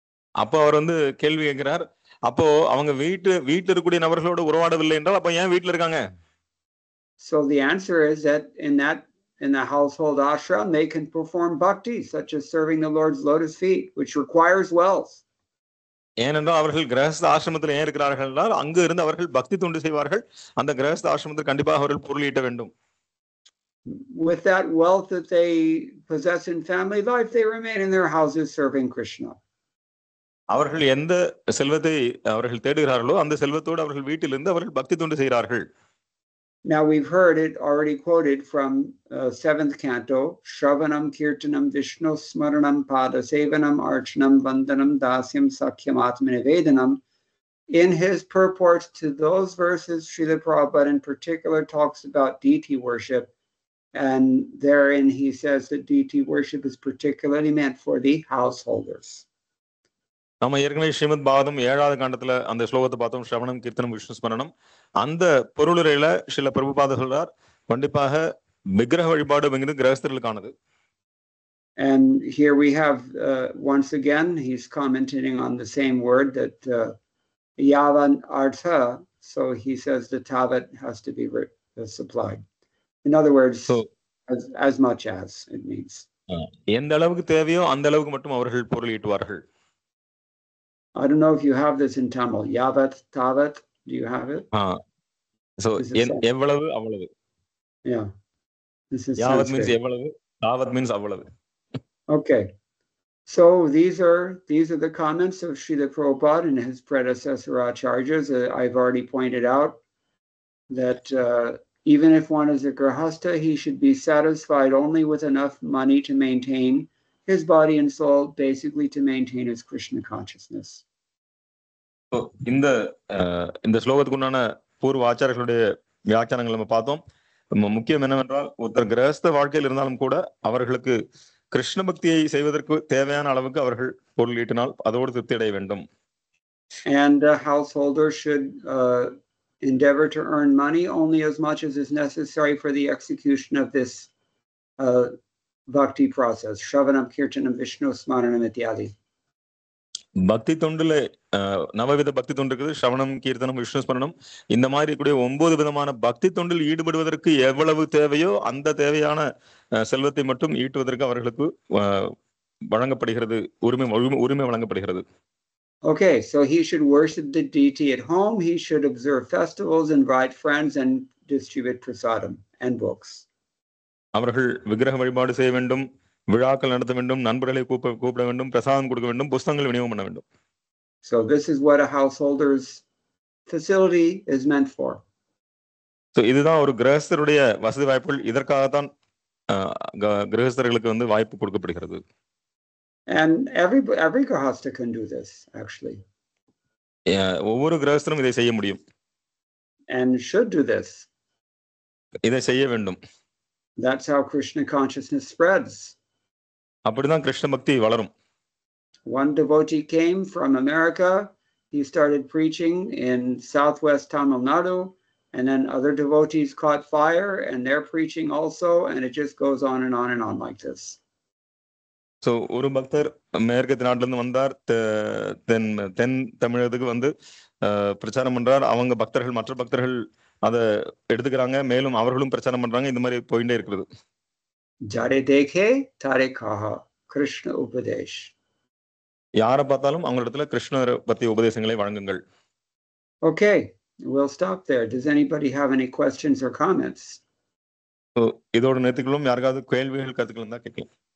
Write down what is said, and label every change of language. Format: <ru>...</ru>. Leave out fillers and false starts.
<ta>அப்போ அவர் வந்து கேள்வி கேட்கிறார். அப்போ அவங்க வீட்டுல இருக்கக்கூடிய நபர்களோடு உறவாடவில்லை என்றால் அப்ப ஏன் வீட்டுல இருக்காங்க?</ta> <en>So the answer is that in the household ashram, they can perform bhakti, such as serving the Lord's lotus feet, which requires wealth.</en> <ta>ஏனென்றால் அவர்கள் கிரகஸ்த ஆசிரமத்தில் ஏன் இருக்கிறார்கள் என்றால் அங்கு இருந்து அவர்கள் பக்தி தொண்டு செய்வார்கள். அந்த கிரகஸ்த ஆசிரமத்தில் கண்டிப்பாக அவர்கள் பொருள் ஈட்ட வேண்டும்.</ta> <en>With that wealth that they possess in family life, they remain in their houses serving Krishna.</en> <ta>அவர்கள் எந்த செல்வத்தை அவர்கள் தேடுகிறார்களோ அந்த செல்வத்தோடு அவர்கள் வீட்டிலிருந்து அவர்கள் பக்தி தொண்டு செய்கிறார்கள்.</ta> <en>Now we've heard it already quoted from 7th canto,</en> <sa>Shravanam Kirtanam Vishnu Smaranam Pada Sevanam Archanam Vandanam Dasyam Sakhyam Atmanivedanam.</sa> <en>In his purports to those verses, Srila Prabhupada in particular talks about deity worship, and therein he says that deity worship is particularly meant for the householders.</en> <ta>நம்ம ஏற்கனவே ஸ்ரீமத் பாகவதம் 7வது காண்டத்துல அந்த ஸ்லோகத்தை பார்த்தோம், ஸ்ரவணம் கீர்த்தனம் விஷ்ணு ஸ்மரணம். அந்த பொருளுரையில சில பிரபுபாத சொல்றார், கண்டிப்பாக விக்கிரக வழிபாடு அப்படிங்கிறது கிரகஸ்தர்களுக்கானது.</ta> <en>And here we have, once again, he's commenting on the same word, that yavan artha, so he says the tavat has to be supplied. In other words, So, as much as it means.</en> <ta>எந்த அளவுக்கு தேவையோ அந்த அளவுக்கு மட்டும் அவர்கள் பொருள் ஈட்டுவார்கள்.</ta> <en>I don't know if you have this in Tamil. Yavat, tavat, do you have it?</en> <ta>So, எவ்வளவு அவ்வளவு.</ta> <en>Yeah. This is</en> <ta>யாவத் means எவ்வளவு, தாவத் means அவ்வளவு.</ta> <en>Okay. So these are the comments of Srila Prabhupada and his predecessor acharyas. I've already pointed out that even if one is a grahastha, he should be satisfied only with enough money to maintain his body and soul, basically to maintain his Krishna consciousness.</en> <ta>So, இந்த ஸ்லோகத்துக்கு உண்டான பூர்வ ஆச்சாரர்களுடைய வியாக்கியானங்கள் நம்ம பார்த்தோம். முக்கியம் என்னவென்றால், ஒருத்தர் கிரகஸ்த வாழ்க்கையில் இருந்தாலும் கூட அவர்களுக்கு கிருஷ்ண பக்தியை செய்வதற்கு தேவையான அளவுக்கு அவர்கள் பொருள் ஈட்டினால் அதோடு திருப்தி அடைய வேண்டும்.</ta> <en>And a householder should endeavor to earn money only as much as is necessary for the execution of this bhakti process.</en> <sa>Shravanam, Kirtanam, Vishnu Smaranam ityadi.</sa> <ta>பக்தி தொண்டுல நவவித பக்தி தொண்டு இருக்குது. ஸ்ரவணம், கீர்த்தனம், விஷ்ணு ஸ்மரணம், இந்த மாதிரி கூடிய 9 விதமான பக்தி தொண்டில் ஈடுபடுவதற்கு எவ்வளவு தேவையோ அந்த தேவையான செல்வத்தை மட்டும் ஈட்டுவதற்கு அவர்களுக்கு வழங்கப்படுகிறது, உரிமை வழங்கப்படுகிறது.</ta> <en>Okay, so he should worship the deity at home. He should observe festivals, invite friends, and distribute prasadam and books.</en> <ta>அவர்கள் விக்கிரக வழிபாடு செய்ய வேண்டும், விழாக்கள் நடத்த வேண்டும், நண்பர்களை கூப்பிட வேண்டும், பிரசாதம் கொடுக்க வேண்டும், புஸ்தகங்கள் விநியோகம் பண்ண வேண்டும்.</ta> <en>So this is what a householder's facility is meant for.</en> <ta>So இதுதான் ஒரு கிரகஸ்தருடைய வசதி வாய்ப்புகள். இதற்காகத்தான் கிரகஸ்தர்களுக்கு வாய்ப்பு கொடுக்கப்படுகிறது.</ta> <en>And every grahastha can do this, actually.</en> <ta>ஒவ்வொரு கிரகஸ்தரும் இதை செய்ய முடியும்.</ta> <en>And should do this.</en> <ta>இதை செய்ய வேண்டும்.</ta> <en>That's how Krishna consciousness spreads.</en> <ta>அப்படிதான் கிருஷ்ண பக்தி வளரும்.</ta> <en>One devotee came from America. He started preaching in southwest Tamil Nadu, and then other devotees caught fire and they're preaching also, and it just goes on and on and on like this.</en> <ta>So ஒரு பக்தர் மேற்கு நாட்டுல இருந்து வந்தார், தென் தமிழகத்துக்கு பிரச்சாரம் பண்றார். அவங்க பக்தர்கள், மற்ற பக்தர்கள் அதை எடுத்துக்கிறாங்க, மேலும் அவர்களும் பிரச்சாரம் பண்றாங்க. இந்த மாதிரி போயிட்டே இருக்கிறது.</ta> <bn>ஜாரே தேகே தாரே காஹா கிருஷ்ண உபதேஷ்.</bn> <ta>யாரை பார்த்தாலும் அவங்க இடத்துல கிருஷ்ணரை பத்தி உபதேசங்களை வழங்குங்கள்.</ta> <en>Okay, we'll stop there. Does anybody have any questions or comments?</en> <ta>So இதோட நேத்துக்களும் யாருக்காவது கேள்விகள் கருத்துக்கள் இருந்தா கேட்கலாம்.</ta>